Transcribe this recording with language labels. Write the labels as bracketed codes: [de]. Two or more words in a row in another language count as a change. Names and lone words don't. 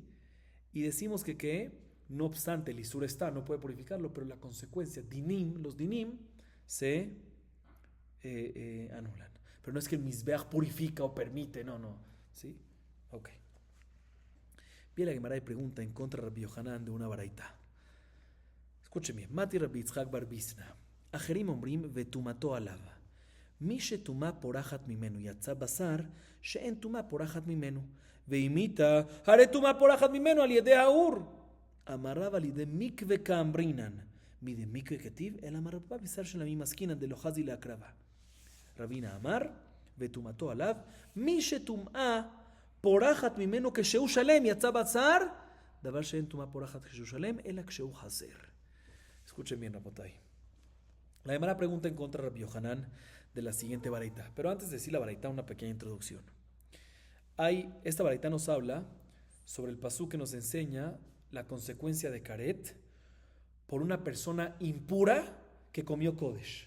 [es] Y decimos que no obstante el Isur está, no puede purificarlo, pero la consecuencia, los dinim, se anulan. Pero no es que el Mizbeach purifica o permite, no, ¿sí? Ok. Viene la Gemara y pregunta en contra de Rabbi Yohanan de una baraita. Escuchen bien. [he] מתיב רבי יצחק בר ביסנא אחרים אומרים וטומאתו עליו. מי שטומאה פורחת ממנו יצא בשר שאין טומאה פורחת ממנו ואימיתה הרי טומאה פורחת ממנו על ידי האור אמר רב על ידי מקווה כאמרינן מידי מקווה כתיב אלא מרפא בשר של עמי מסכינן דלא חזי להקרבה רבינה אמר וטומאתו עליו מי שטומאה פורחת ממנו כשהוא שלם יצא בשר דבר שאין טומאה פורחת כשהוא שלם אלא כשהוא חסר. [es] Escuchen bien, Rabotay. La Gemara pregunta en contra de Rabbi Yohanan de la siguiente baraita. Pero antes de decir la baraita, una pequeña introducción. Esta baraita nos habla sobre el pasú que nos enseña la consecuencia de karet por una persona impura que comió kodesh.